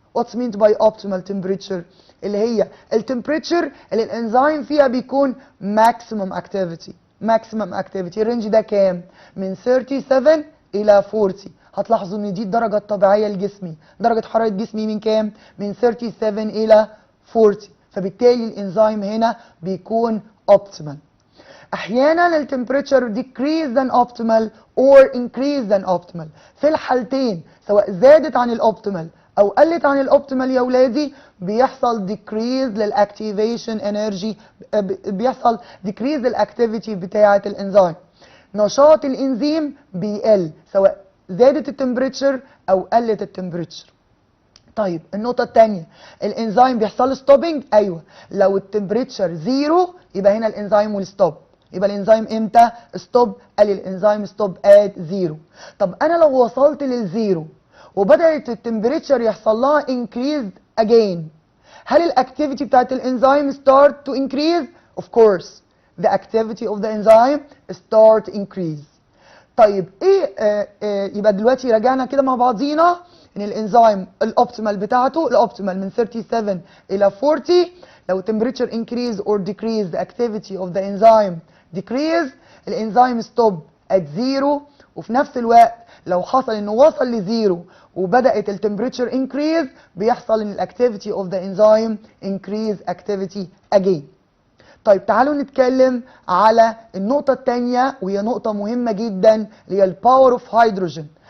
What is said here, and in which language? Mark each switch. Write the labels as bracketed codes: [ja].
[en] What's meant by optimal temperature؟ [ar] اللي هي التمبريتشر اللي الانزيم فيها بيكون [en] maximum activity. maximum activity [ar] الرينج ده كام؟ من 37 الى 40. هتلاحظوا ان دي الدرجه الطبيعيه لجسمي، درجه حراره جسمي من كام؟ من 37 الى 40. فبالتالي الانزيم هنا بيكون optimal. احيانا التمبريتشر [en] decrease than optimal or increase than optimal. [ar] في الحالتين سواء زادت عن الاوبتيمال او قلت عن الاوبتيمال يا ولادي بيحصل decrease للاكتيفيشن انرجي، بيحصل decrease للاكتيفيتي بتاعه الانزيم. نشاط الانزيم بيقل سواء زادت التمبريتشر او قلت التمبريتشر. طيب النقطة الثانية الانزيم بيحصل ستوبنج. ايوه لو التمبريتشر زيرو يبقى هنا الانزيم [en] will stop. [ar] يبقى الانزيم امتى ستوب؟ قال لي الانزيم ستوب ات زيرو. طب انا لو وصلت للزيرو وبدات التمبريتشر يحصل لها [en] increased again، [ar] هل الاكتيفيتي بتاعت الانزيم [en] start to increase؟ of course the activity of the enzyme start increase. [ar] طيب ايه يبقى دلوقتي رجعنا كده مع بعضينا ان الانزيم الاوبتيمال بتاعته الاوبتيمال من 37 الى 40. [en] لو temperature increase or decrease the activity of the enzyme decrease الانزيم stop at zero. [ar] وفي نفس الوقت لو حصل انه وصل لزيرو وبدات التمبريتشر increase بيحصل ان الاكتيفيتي [en] of the enzyme increase activity again. [ar] طيب تعالوا نتكلم على النقطة الثانية وهي نقطة مهمة جدا اللي هي الباور اوف هيدروجين.